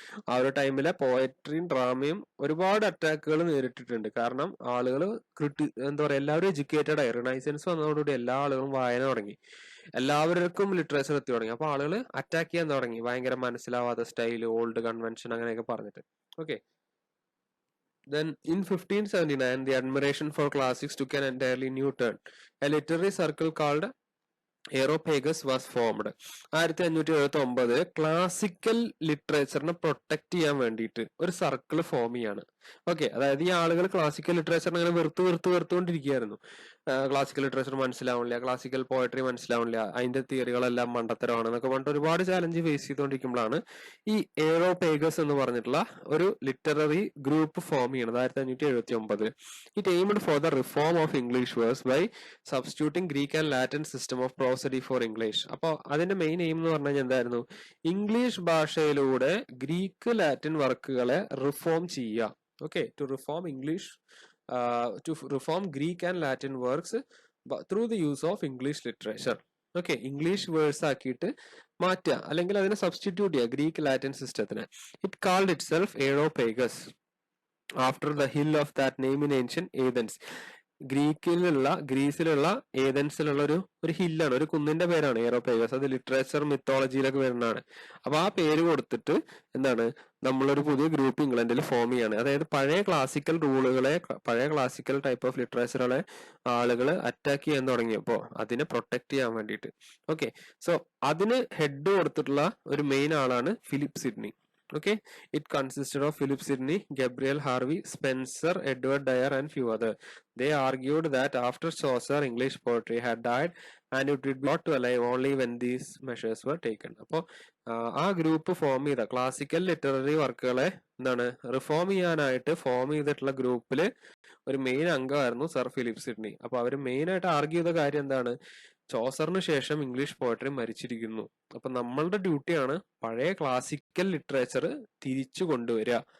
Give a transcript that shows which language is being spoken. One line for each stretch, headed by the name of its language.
Malayalam: ആ ഒരു ടൈമിലെ പോയട്രിയും ഡ്രാമയും ഒരുപാട് അറ്റാക്കുകൾ നേരിട്ടിട്ടുണ്ട്. കാരണം ആളുകൾ എന്താ പറയാ, എല്ലാവരും എഡ്യൂക്കേറ്റഡ് ആയി. റിനൈസൻസ് വന്നതോടുകൂടി എല്ലാ ആളുകളും വായന തുടങ്ങി, എല്ലാവർക്കും ലിറ്ററേച്ചർ എത്തി തുടങ്ങി. അപ്പൊ ആളുകൾ അറ്റാക്ക് ചെയ്യാൻ തുടങ്ങി, ഭയങ്കര മനസ്സിലാവാത്ത സ്റ്റൈല്, ഓൾഡ് കൺവെൻഷൻ അങ്ങനെയൊക്കെ പറഞ്ഞിട്ട്. Okay,
English: Then in 1579, the admiration for classics took an entirely new turn. A literary circle called Areopagus was formed.
Malayalam: 1579 classical ലിറ്ററേച്ചറിനെ protect ചെയ്യാൻ വേണ്ടിയിട്ട് ഒരു സർക്കിൾ ഫോം ചെയ്യാണ്. ഓക്കെ, അതായത് ഈ ആളുകൾ ക്ലാസിക്കൽ ലിറ്ററേച്ചറിനെ അങ്ങനെ വെറുത്തുകൊണ്ടിരിക്കുകയായിരുന്നു. ക്ലാസിക്കൽ ലിറ്ററേച്ചർ മനസ്സിലാവണില്ല, ക്ലാസിക്കൽ പോയട്രി മനസ്സിലാവണില്ല, അതിന്റെ തിയറികളെല്ലാം മണ്ടത്തരമാണ് എന്നൊക്കെ പറഞ്ഞിട്ട് ഒരുപാട് ചാലഞ്ച് ഫേസ് ചെയ്തുകൊണ്ടിരിക്കുമ്പോഴാണ് ഈ എയറോപേഗസ് എന്ന് പറഞ്ഞിട്ടുള്ള ഒരു ലിറ്റററി ഗ്രൂപ്പ് ഫോം ചെയ്യണത് 1579.
English: It aimed for the reform of English verse by substituting Greek and Latin system of prosody for English.
Malayalam: അപ്പോൾ അതിന്റെ മെയിൻ എയിം എന്ന് പറഞ്ഞു കഴിഞ്ഞാൽ എന്തായിരുന്നു? ഇംഗ്ലീഷ് ഭാഷയിലൂടെ ഗ്രീക്ക് ലാറ്റിൻ വർക്കുകളെ റിഫോം ചെയ്യുക.
English: Okay, to reform English, to reform Greek and Latin works through the use of English literature.
Malayalam: Okay, English verse ആക്കിയിട്ട് മാറ്റുക, അല്ലെങ്കിൽ അതിനെ സബ്സ്റ്റിറ്റ്യൂട്ട് ചെയ്യുക ഗ്രീക്ക് ലാറ്റിൻ സിസ്റ്റത്തിന്.
English: It called itself Areopagus after the hill of that name in ancient Athens.
Malayalam: ഗ്രീസിലുള്ള ഏതൻസിലുള്ള ഒരു ഹില്ലാണ്, ഒരു കുന്നിന്റെ പേരാണ് എയറോപേഗസ്. അത് ലിറ്ററേച്ചർ മിത്തോളജിയിലൊക്കെ വരുന്നതാണ്. അപ്പൊ ആ പേര് കൊടുത്തിട്ട് എന്താണ്, നമ്മളൊരു പുതിയ ഗ്രൂപ്പ് ഇംഗ്ലണ്ടിൽ ഫോം ചെയ്യാണ്. അതായത് പഴയ ക്ലാസിക്കൽ റൂളുകളെ, പഴയ ക്ലാസിക്കൽ ടൈപ്പ് ഓഫ് ലിറ്ററേച്ചറുകളെ ആളുകൾ അറ്റാക്ക് ചെയ്യാൻ തുടങ്ങിയപ്പോൾ അതിനെ പ്രൊട്ടക്ട് ചെയ്യാൻ വേണ്ടിയിട്ട്. ഓക്കെ, സോ അതിന് ഹെഡ് കൊടുത്തിട്ടുള്ള ഒരു മെയിൻ ആളാണ് Philip Sydney.
English: Okay, it consisted of Philip Sidney, Gabriel Harvey, Spencer, Edward Dyer, and few others. They argued that after Chaucer, English poetry had died, and it would be brought to alive only when these measures were taken.
Malayalam: അപ്പോൾ ആ group form ചെയ്ത classical literary വർക്കുകളെ എന്താണ് reform ചെയ്യാനായിട്ട് form ചെയ്തിട്ടുള്ള ഗ്രൂപ്പിൽ ഒരു main അംഗമായിരുന്നു sir Philip Sydney. അപ്പൊ അവർ മെയിൻ ആയിട്ട് ആർഗ്യൂ ചെയ്ത കാര്യം എന്താണ്? ചോസറിന് ശേഷം ഇംഗ്ലീഷ് പോയട്രി മരിച്ചിരിക്കുന്നു. അപ്പൊ നമ്മളുടെ ഡ്യൂട്ടിയാണ് പഴയ ക്ലാസിക്കൽ ലിറ്ററേച്ചർ തിരിച്ചു കൊണ്ടുവരിക.